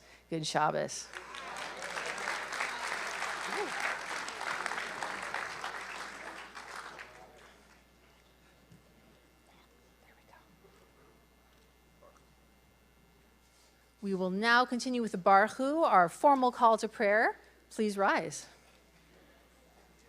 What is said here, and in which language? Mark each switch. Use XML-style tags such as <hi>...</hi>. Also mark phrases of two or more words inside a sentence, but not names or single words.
<en>Good Shabbos. We will now continue with the Baruch Hu, our formal call to prayer. Please rise.</en>